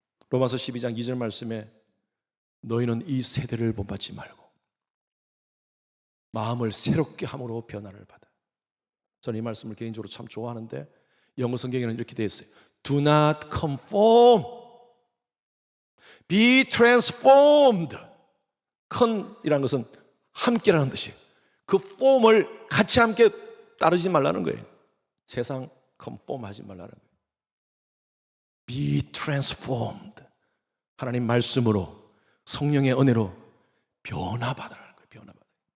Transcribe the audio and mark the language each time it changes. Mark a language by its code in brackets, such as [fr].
[ko] 로마서 12장 2절 말씀에 너희는 이 세대를 본받지 말고 마음을 새롭게 함으로 변화를 받아. 저는 이 말씀을 개인적으로 참 좋아하는데 영어 성경에는 이렇게 되어 있어요. [en] Do not conform, be transformed. [ko] con이라는 것은 함께라는 뜻이에요. 그 form을 같이 함께 따르지 말라는 거예요. 세상 conform 하지 말라는 거예요. [en] Be transformed. [ko] 하나님 말씀으로, 성령의 은혜로 변화받으라는 거예요. 변화받아.